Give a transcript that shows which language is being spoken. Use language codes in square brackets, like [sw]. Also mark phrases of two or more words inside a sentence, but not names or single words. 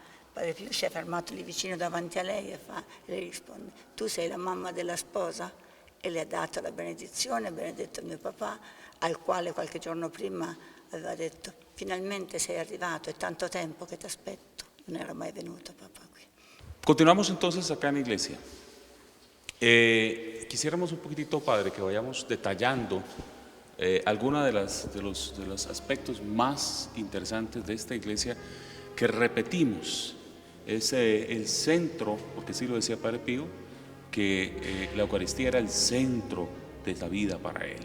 [it] Padre Pio si è fermato lì vicino davanti a lei e lei risponde: tu sei la mamma della sposa? E le ha dato la benedizione, ha benedetto mio papà, al quale qualche giorno prima aveva detto: finalmente sei arrivato, è tanto tempo che ti aspetto, non era mai venuto papà qui. [es] Continuamos entonces acá en la iglesia. Quisiéramos un poquitito, padre, que vayamos detallando algunos de los aspectos más interesantes de esta iglesia que repetimos. Es el centro, porque sí lo decía Padre Pío, que la Eucaristía era el centro de la vida para él,